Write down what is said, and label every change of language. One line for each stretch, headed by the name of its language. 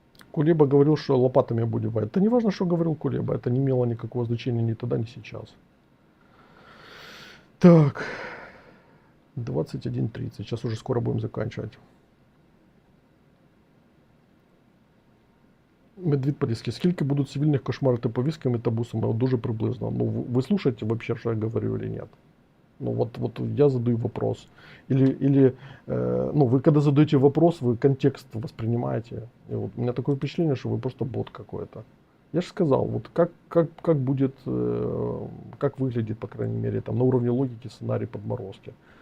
Russian: Кулеба говорил, что лопатами будет воевать. Это не важно, что говорил Кулеба. Это не имело никакого значения ни тогда, ни сейчас. Так. 21:30. Сейчас уже скоро будем заканчивать. Медвід Поліський.
Ukrainian: Скільки будуть цивільних кошмарити повістками та бусами? От дуже приблизно.
Russian: Ну, вы слушаете вообще, что я говорю или нет? Ну, вот я задаю вопрос. Или вы когда задаете вопрос, вы контекст воспринимаете. И вот у меня такое впечатление, что вы просто бот какой-то. Я же сказал, вот как будет, как выглядит, по крайней мере, там на уровне логики сценарий подморозки.